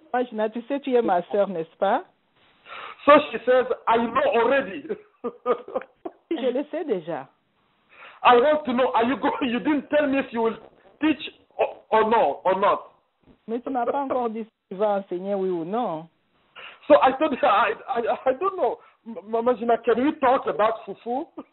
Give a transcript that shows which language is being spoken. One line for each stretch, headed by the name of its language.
French: Gina, tu sais, tu es ma sœur, n'est-ce pas?
English: So she says, I know already.
French: Je le sais déjà.
English: I want to know, are you going? You didn't tell me if you will teach or no, or not.
French: Mais tu m'as pas encore dit si tu vas enseigner, oui ou non.
English: So I told her, I don't know. Mama Gina, can we talk about fufu?